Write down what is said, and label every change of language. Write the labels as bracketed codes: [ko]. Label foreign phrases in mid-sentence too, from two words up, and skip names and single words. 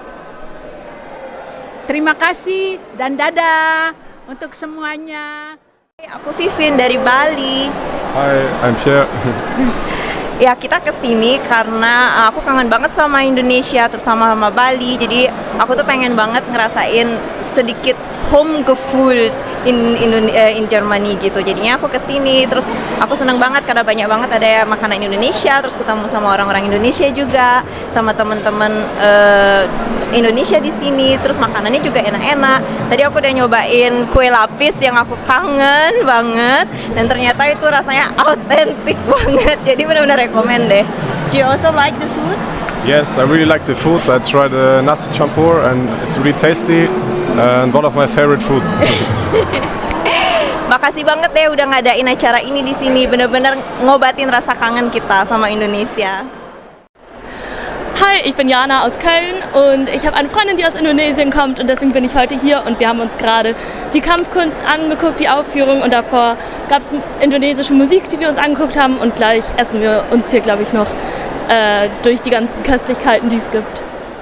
[id] Terima kasih dan dadah untuk semuanya. Aku Vivin dari Bali. [en] Hi, I'm Pierre. [id] Ya, kita kesini karena aku kangen banget sama Indonesia, terutama sama Bali. Jadi aku tuh pengen banget ngerasain sedikit [en] home gefühl in Germany [id] gitu. Jadinya aku kesini, terus aku seneng banget karena banyak banget ada makanan Indonesia, terus ketemu sama orang-orang Indonesia juga, sama teman-teman Indonesia di sini, terus makanannya juga enak-enak. Tadi aku udah nyobain kue lapis yang aku kangen banget, dan ternyata itu rasanya autentik banget. Jadi benar-benar rekomen deh. [en] Do you also like the food? Yes, I really like the food. I tried the nasi campur and it's really tasty and one of my favorite food. [id] Makasih banget deh udah ngadain acara ini di sini. Bener-bener ngobatin rasa kangen kita sama Indonesia. [de] Hi, ich bin Jana aus Köln und ich habe eine Freundin, die aus Indonesien kommt und deswegen bin ich heute hier und wir haben uns gerade die Kampfkunst angeguckt, die Aufführung, und davor gab es indonesische Musik, die wir uns angeguckt haben, und gleich essen wir uns hier, glaube ich, noch durch die ganzen Köstlichkeiten, die es gibt.